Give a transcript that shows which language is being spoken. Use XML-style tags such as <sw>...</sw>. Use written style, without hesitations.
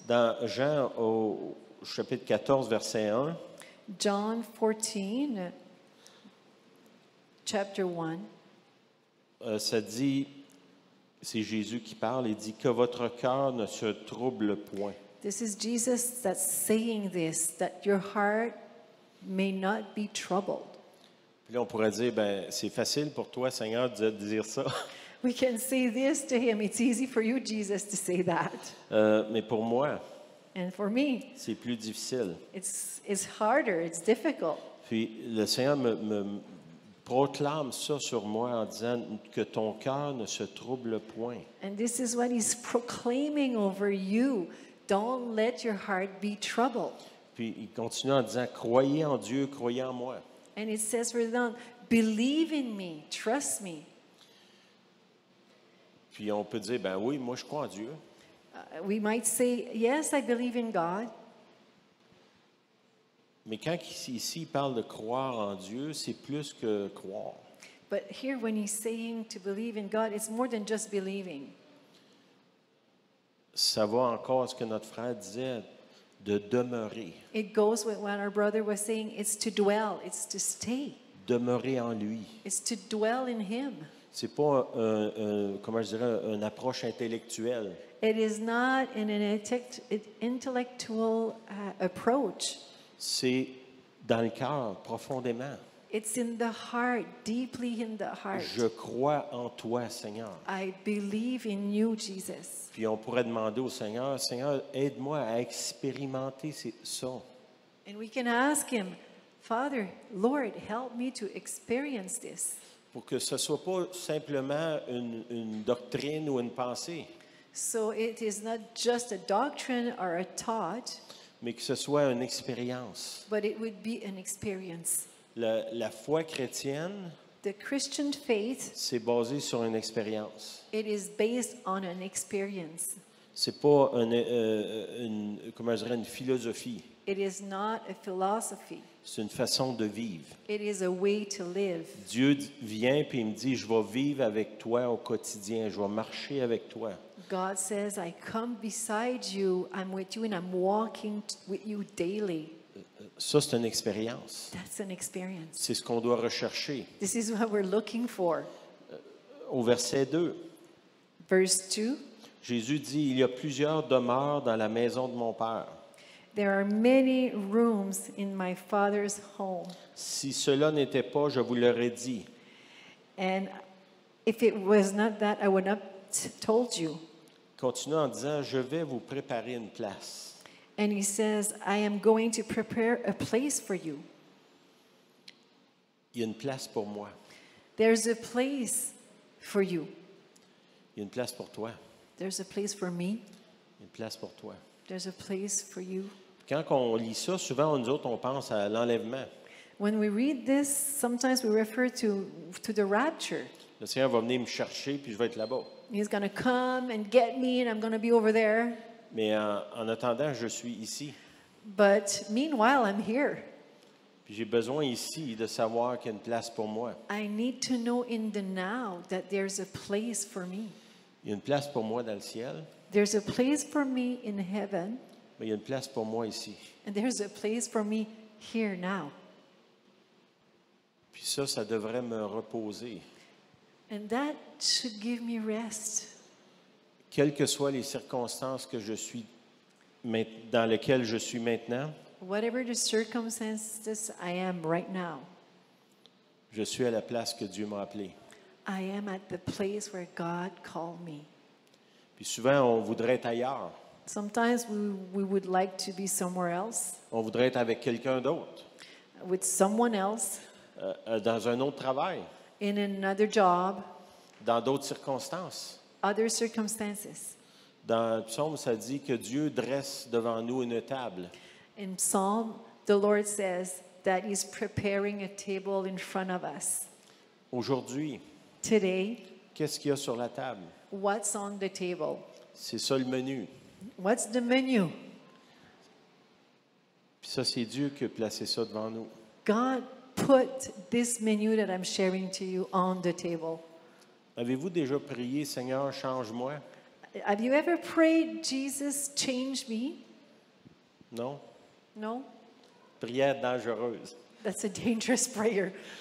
<fr>Dans Jean au chapitre 14, verset 1,</fr> <en>John 14, chapter 1,</en> <fr>ça dit, c'est Jésus qui parle, il dit que votre cœur ne se trouble point.</fr> <en>this is Jesus that's saying this, that your heart may not be troubled.</en> <fr>Puis là, on pourrait dire, ben, c'est facile pour toi, Seigneur, de dire ça.</fr> <en>We can say this to him. It's easy for you, Jesus, to say that.</en> <fr>Mais pour moi,</fr> <en>And for me,</en> <fr>c'est plus difficile.</fr> <en>it's harder, it's difficult.</en> <fr>Puis le Seigneur me proclame ça sur moi en disant que ton cœur ne se trouble point.</fr> <en>And this is what he's proclaiming over you. Don't let your heart be troubled.</en> <fr>Puis il continue en disant, croyez en Dieu, croyez en moi.</fr> <en>And it says further down, believe in me, trust me.</en> <fr>Puis on peut dire, ben oui, moi je crois en Dieu.</fr> <en>We might say, yes, I believe in God.</en> <fr>Mais quand ici il parle de croire en Dieu, c'est plus que croire.</fr> <en>But here, when he's saying to believe in God, it's more than just believing.</en> <fr>Ça va encore à ce que notre frère disait, de demeurer.</fr> <en>It goes with what our brother was saying. It's to dwell, it's to stay,</en> <fr>Demeurer en lui.</fr> <en>it's to dwell in him.</en> <fr>C'est pas comment je dirais, une approche intellectuelle.</fr> <en>It is not in an intellectual approach.</en> <fr>C'est dans le cœur, profondément.</fr> <en>It's in the heart, deeply in the heart.</en> <fr>Je crois en toi, Seigneur.</fr> <en>I believe in you, Jesus.</en> <fr>Puis on pourrait demander au Seigneur, Seigneur, aide-moi à expérimenter ça.</fr> <en>And we can ask him, Father, Lord, help me to experience this.</en> <fr>Pour que ce ne soit pas simplement une doctrine ou une pensée,</fr> <en>So it is not just a doctrine or a thought,</en> <fr>mais que ce soit une expérience.</fr> <en>but it would be an experience.</en> <fr>La foi chrétienne,</fr> <en>The Christian faith,</en> <fr>c'est basé sur une expérience.</fr> <en>it is based on an experience.</en> <fr>C'est pas comment je dirais, une philosophie.</fr> <en>It is not a philosophy.</en> <fr>C'est une façon de vivre.</fr> <en>It is a way to live.</en> <fr>Dieu vient puis il me dit, je vais vivre avec toi au quotidien, je vais marcher avec toi.</fr> <en>God says, I come beside you, I'm with you, and I'm walking with you daily.</en> <fr>Ça, c'est une expérience.</fr> <en>That's an experience.</en> <fr>C'est ce qu'on doit rechercher.</fr> <en>This is what we're looking for.</en> <fr>Au verset 2,</fr> <en>Verse 2,</en> <fr>Jésus dit, il y a plusieurs demeures dans la maison de mon Père.</fr> <en>There are many rooms in my Father's home.</en> <fr>Si cela n'était pas, je vous l'aurais dit.</fr> <en>And if it was not that, I would not told you.</en> <fr>Continue en disant, je vais vous préparer une place.</fr> <en>And he says, I am going to prepare a place for you.</en> <fr>Il y a une place pour moi.</fr> <en>There's a place for you.</en> <fr>Il y a une place pour toi.</fr> <en>There's a place for me.</en> <fr>Il y a une place pour toi.</fr> <en>There's a place for you.</en> <fr>Quand on lit ça, souvent, nous autres, on pense à l'enlèvement.</fr> <en>When we read this, sometimes we refer to the rapture.</en> <fr>Le Seigneur va venir me chercher, puis je vais être là-bas.</fr> <en>He's going to come and get me, and I'm going to be over there.</en> <fr>Mais en attendant, je suis ici.</fr> <en>But meanwhile, I'm here.</en> <fr>Puis j'ai besoin ici de savoir qu'il y a une place pour moi.</fr> <en>I need to know in the now that there's a place for me.</en> <fr>Il y a une place pour moi dans le ciel,</fr> <en>There's a place for me in heaven,</en> <fr>mais il y a une place pour moi ici.</fr> <en>and there's a place for me here now.</en> <fr>Puis ça devrait me reposer.</fr> <en>And that should give me rest.</en> <fr>Quelles que soient les circonstances que je suis dans lesquelles je suis maintenant,</fr> <en>Whatever the circumstances I am right now,</en> <fr>je suis à la place que Dieu m'a appelée.</fr> <en>I am at the place where God called me.</en> <fr>Puis souvent, on voudrait être ailleurs.</fr> <en>Sometimes we would like to be somewhere else,</en> <fr>On voudrait être avec quelqu'un d'autre,</fr> <en>with someone else,</en> <fr>dans un autre travail,</fr> <en>in another job,</en> <fr>dans d'autres circonstances.</fr> <en>other circumstances.</en> <fr>Dans le psaume, ça dit que Dieu dresse devant nous une table.</fr> <en>In Psalm, the Lord says that He's preparing a table in front of us.</en> <fr>Aujourd'hui,</fr> <en>Today,</en> <fr>qu'est-ce qu'il y a sur la table?</fr> <en>what's on the table?</en> <fr>C'est ça le menu.</fr> <en>What's the menu?</en> <fr>Puis ça, c'est Dieu qui a placé ça devant nous.</fr> <en>God put this menu that I'm sharing to you on the table.</en> <fr>Avez-vous déjà prié, Seigneur, change-moi?</fr> <en>Have you ever prayed, Jesus, change me?</en> <fr>Non?</fr> <en>No?</en> <fr>Prière dangereuse.</fr> <en>That's a dangerous prayer</en>